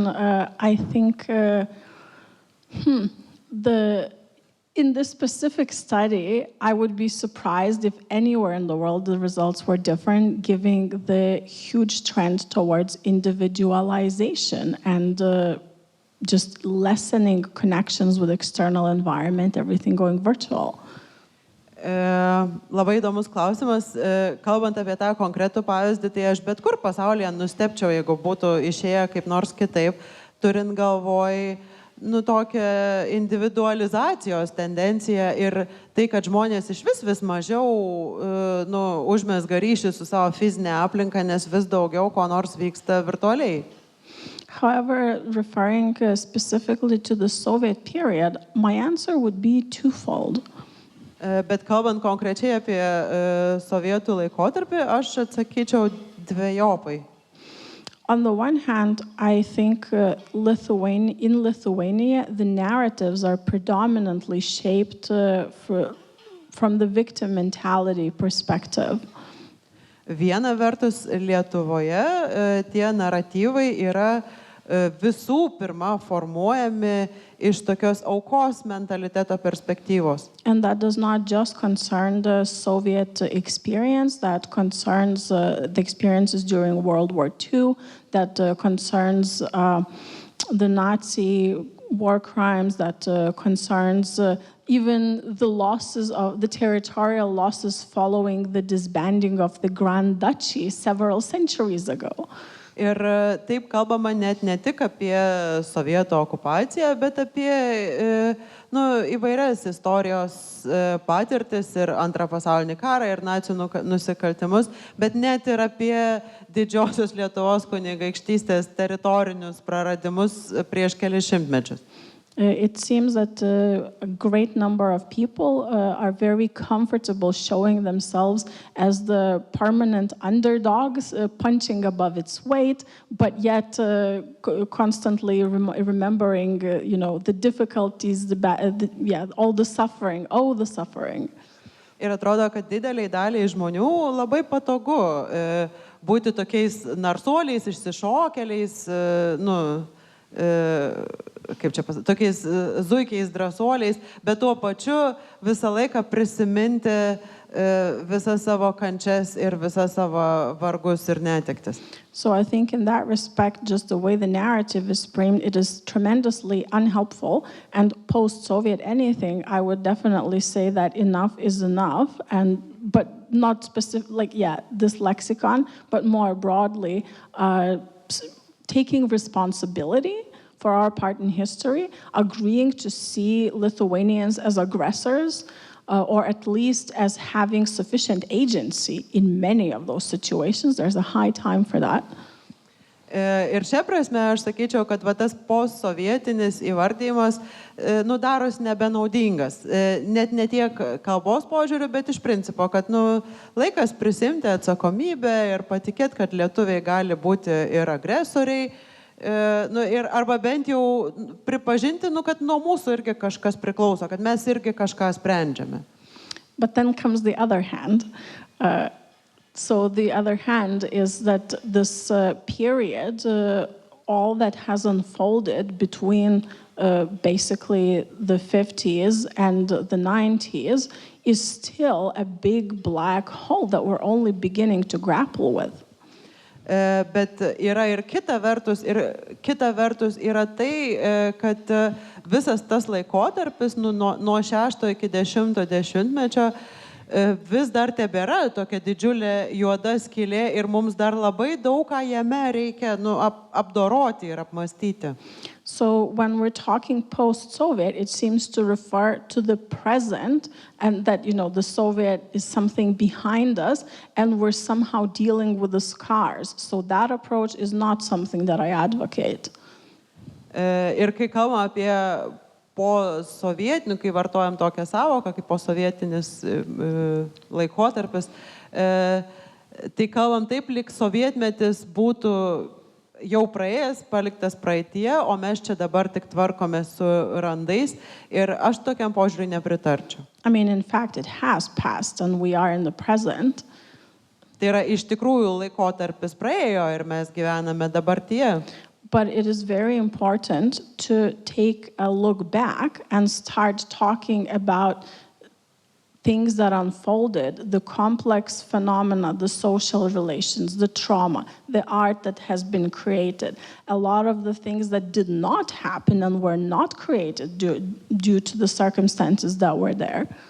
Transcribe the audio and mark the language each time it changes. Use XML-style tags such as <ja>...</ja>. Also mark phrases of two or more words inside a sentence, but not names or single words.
<en>I think in this specific study, I would be surprised if anywhere in the world the results were different, given the huge trend towards individualization and just lessening connections with external environment, everything going virtual.</en> <lt>Labai įdomus klausimas. Kalbant apie tą konkretų pavyzdį, tai aš bet kur pasaulyje nustebčiau, jeigu būtų išėję kaip nors kitaip, turint galvoj tokią individualizacijos tendenciją ir tai, kad žmonės iš vis mažiau užmezga ryšį su savo fizinė aplinka, nes vis daugiau ko nors vyksta virtualiai.</lt> <en>However, referring specifically to the Soviet period, my answer would be twofold.</en> <lt>Bet kalbant konkrečiai apie sovietų laikotarpį, aš atsakyčiau dvejopai.</lt> <en>On the one hand, I think in Lithuania, the narratives are predominantly shaped from the victim mentality perspective.</en> <lt>Viena vertus, Lietuvoje tie naratyvai yra visų pirma formuojami iš tokios aukos mentaliteto perspektyvos.</lt> <en>And that does not just concern the Soviet experience, that concerns the experiences during World War II, that concerns the Nazi war crimes, that concerns even the losses of the territorial losses following the disbanding of the Grand Duchy several centuries ago.</en> <lt>Ir taip kalbama net ne tik apie sovietų okupaciją, bet apie įvairias istorijos patirtis ir antrą pasaulinį karą ir nacių nusikaltimus, bet net ir apie didžiosios Lietuvos kunigaikštystės teritorinius praradimus prieš kelis šimtmečius.</lt> <en>It seems that a great number of people are very comfortable showing themselves as the permanent underdogs, punching above its weight, but yet constantly remembering, the difficulties, all the suffering, the suffering.</en> <lt>Ir atrodo, kad dideliai daliai žmonių labai patogu būti tokiais narsuoliais, išsišokėliais, tokiais zuikiais, drąsuoliais, bet tuo pačiu visą laiką prisiminti visas savo kančias ir visas savo vargus ir netektis.</lt> <en>So I think in that respect, just the way the narrative is framed, it is tremendously unhelpful. And post-Soviet anything, I would definitely say that enough is enough, but not specific, this lexicon, but more broadly, taking responsibility for our part in history, agreeing to see Lithuanians as aggressors, or at least as having sufficient agency in many of those situations. There's a high time for that.</en> <lt>Ir šia prasme aš sakyčiau, kad tas postsovietinis įvardymas daros nebenaudingas. Net ne tiek kalbos požiūriu, bet iš principo, kad laikas prisimti atsakomybę ir patikėti, kad lietuviai gali būti ir agresoriai, ir arba bent jau pripažinti, kad nuo mūsų irgi kažkas priklauso, kad mes irgi kažką sprendžiame.</lt> <en>But then comes the other hand. So the other hand is that this period, all that has unfolded between basically the 50s and the 90s is still a big black hole that we're only beginning to grapple with.</en> <lt>Bet yra ir kita vertus yra tai, kad visas tas laikotarpis nuo 6 iki 10 dešimtmečio vis dar tebėra tokia didžiulė juoda skylė ir mums dar labai daug ką jame reikia apdoroti ir apmastyti.</lt> <en>So when we're talking post-Soviet, it seems to refer to the present and that, the Soviet is something behind us and we're somehow dealing with the scars. So that approach is not something that I advocate.</en> <lt>Ir kai kalbam apie posovietinių, kai vartojam tokią savoką, kaip posovietinis laikotarpis, tai kalbam taip, lyg sovietmetis būtų jau praėjęs, paliktas praeitie, o mes čia dabar tik tvarkome su randais ir aš tokiam požiūriui nepritarčiau.</lt> <en>I mean, in fact, it has passed and we are in the present.</en> <lt>Tai yra iš tikrųjų laikotarpis praėjo ir mes gyvename dabartyje.</lt> <en>But it is very important to take a look back and start talking about things that unfolded, the complex phenomena, the social relations, the trauma, the art that has been created, a lot of the things that did not happen and were not created due to the circumstances that were there.</en>